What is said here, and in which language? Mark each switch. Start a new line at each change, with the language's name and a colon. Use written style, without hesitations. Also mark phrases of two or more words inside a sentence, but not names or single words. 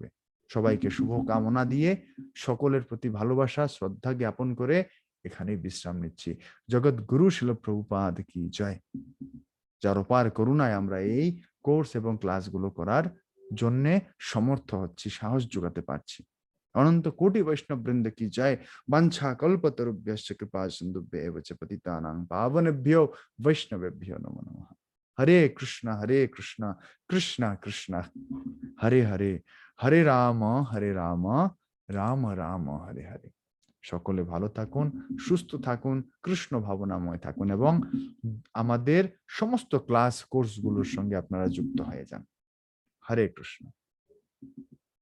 Bangla: সবাইকে শুভ কামনা দিয়ে সকলের প্রতি ভালোবাসা শ্রদ্ধা জ্ঞাপন করে এখানেই বিশ্রাম নিচ্ছি। জগৎগুরু শিল প্রভুপাদ কি জয়। যার অপার করুণায় আমরা এই কোর্স এবং ক্লাসগুলো করার জন্যে সমর্থ হচ্ছি, সাহস যোগাতে পারছি। অনন্ত কোটি বৈষ্ণব বৃন্দ কি জয়।
Sanskrit: বাঞ্ছা কল্পতরুভ্যশ্চ কৃপা সিন্ধুভ্য এব চ পতিতানাং পাবনেভ্যো বৈষ্ণবেভ্যো নমো নমঃ। হরে কৃষ্ণ কৃষ্ণ কৃষ্ণ হরে হরে, হরে রাম রাম রাম হরে হরে।
Bangla: সকলে ভালো থাকুন, সুস্থ থাকুন, কৃষ্ণ ভাবনাময় থাকুন এবং আমাদের সমস্ত ক্লাস কোর্সগুলোর সঙ্গে আপনারা যুক্ত হয়ে যান। হরে কৃষ্ণ।